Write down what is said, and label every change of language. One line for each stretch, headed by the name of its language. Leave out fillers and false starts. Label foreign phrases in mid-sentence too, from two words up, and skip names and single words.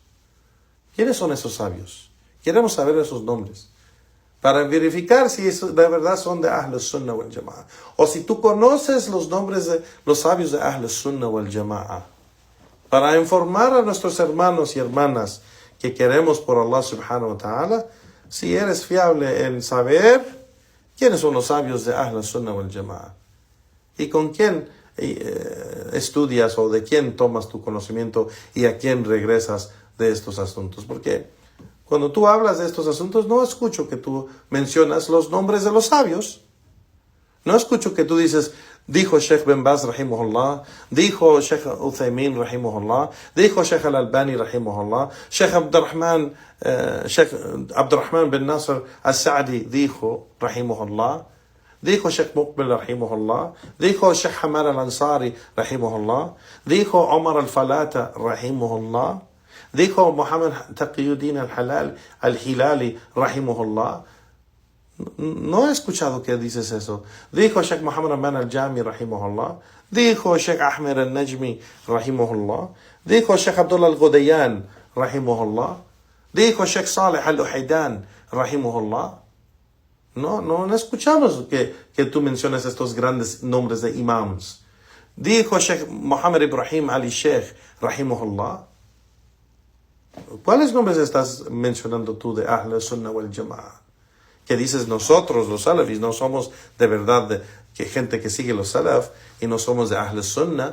Spanish: ¿Quiénes son esos sabios? Queremos saber esos nombres, para verificar si eso de verdad son de
Arabic: أهل السنة والجماعة.
Spanish: O si tú conoces los nombres de los sabios de
Arabic: أهل السنة والجماعة,
Spanish: para informar a nuestros hermanos y hermanas que queremos por Allah
Arabic: سبحانه وتعالى,
Spanish: si eres fiable en saber quiénes son los sabios de
Arabic: أهل السنة والجماعة,
Spanish: y con quién estudias o de quién tomas tu conocimiento y a quién regresas de estos asuntos. Porque cuando tú hablas de estos asuntos, no escucho que tú mencionas los nombres de los sabios. No escucho que tú dices, dijo Sheikh Ben Baz rahimahullah, dijo Sheikh Uthaymin rahimahullah, dijo Sheikh Al-Albani rahimahullah, Sheikh Abdurrahman bin Nasr Al-Sa'di dijo rahimahullah, dijo Sheikh Muqbil rahimahullah, dijo Sheikh Hamad Al-Ansari rahimahullah, dijo Omar Al-Falata rahimahullah, dijo Muhammad Taqiyuddin al-Hilali rahimahullah. No he escuchado que dices eso. Dijo Sheikh Muhammad Aman al-Jami rahimahullah. Dijo Sheikh Ahmed al-Najmi rahimahullah. Dijo Sheikh Abdullah al-Ghudayan rahimahullah. Dijo Sheikh Saleh al-Uhaydan rahimahullah. No escuchamos que tú menciones estos grandes nombres de imams. Dijo Sheikh Muhammad Ibrahim Ali Sheikh rahimahullah. ¿Cuáles nombres estás mencionando tú de
Arabic: أهل السنة والجماعة?
Spanish: Que dices, nosotros los salafis no somos de verdad que gente que sigue los salaf y no somos de Ahl Sunnah.